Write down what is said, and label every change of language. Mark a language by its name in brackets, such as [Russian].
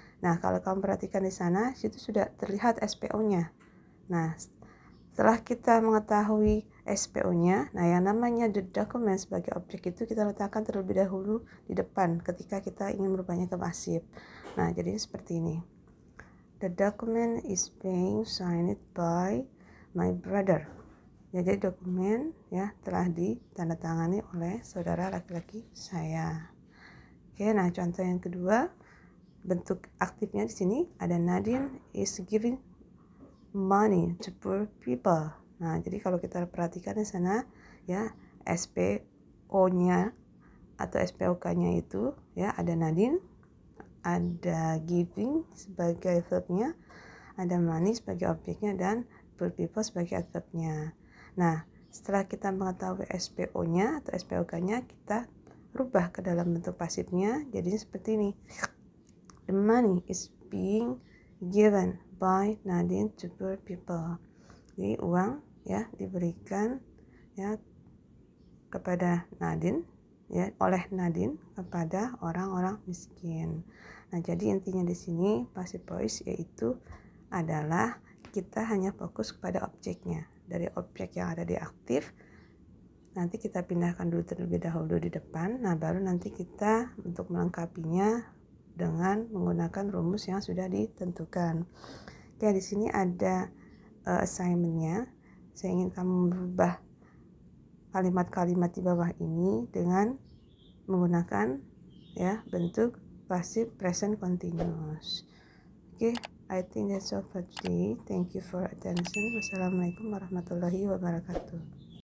[Indonesian] Nah, kalau kamu perhatikan di sana, situ sudah terlihat SPO-nya. Nah, setelah kita mengetahui SPO-nya, nah yang namanya the document sebagai objek itu kita letakkan terlebih dahulu di depan ketika kita ingin merubahnya ke pasif. Nah, jadi seperti ini. [English] The document is being signed by my brother. [Indonesian] Jadi dokumen ya telah ditandatangani oleh saudara laki-laki saya. Oke, nah contoh yang kedua, bentuk aktifnya di sini ada Nadine is giving money to poor people. Nah, jadi kalau kita perhatikan di sana ya SPO-nya atau SPOK-nya itu ya ada Nadine, ada giving sebagai verb-nya, ada money sebagai objeknya, dan poor people sebagai adverb-nya. Nah, setelah kita mengetahui SPO-nya atau SPOK-nya, kita rubah ke dalam bentuk pasifnya. Jadi seperti ini. [English] The money is being given by Nadine to poor people. [Indonesian] Jadi uang ya diberikan ya kepada Nadine ya oleh Nadine kepada orang-orang miskin. Nah, jadi intinya di sini passive voice yaitu adalah kita hanya fokus kepada objeknya. Dari objek yang ada di aktif, nanti kita pindahkan dulu terlebih dahulu di depan. Nah, baru nanti kita untuk melengkapinya dengan menggunakan rumus yang sudah ditentukan. Oke, di sini ada assignment-nya. Saya ingin kamu merubah kalimat-kalimat di bawah ini dengan menggunakan ya bentuk passive present continuous. [English] Oke, I think that's all for today. Thank you for attention. [Arabic] Wassalamualaikum warahmatullahi wabarakatuh.